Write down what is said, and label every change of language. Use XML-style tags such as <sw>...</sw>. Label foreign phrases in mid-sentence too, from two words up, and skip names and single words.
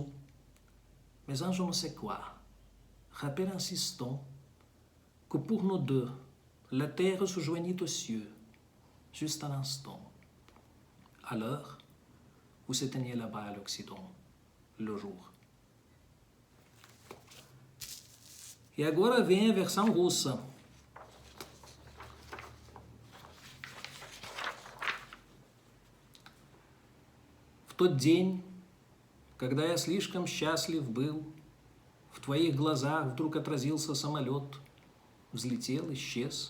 <fr>Mais un je ne sais quoi, rappel insistant que pour nous deux, la terre se joignit aux cieux, juste un instant, à l'heure où s'éteignait là-bas à l'Occident, le jour.</fr> <pt>E agora vem a versão russa.</pt> <ru>В тот день, когда я слишком счастлив был, в твоих глазах вдруг отразился самолет, взлетел, исчез.</ru>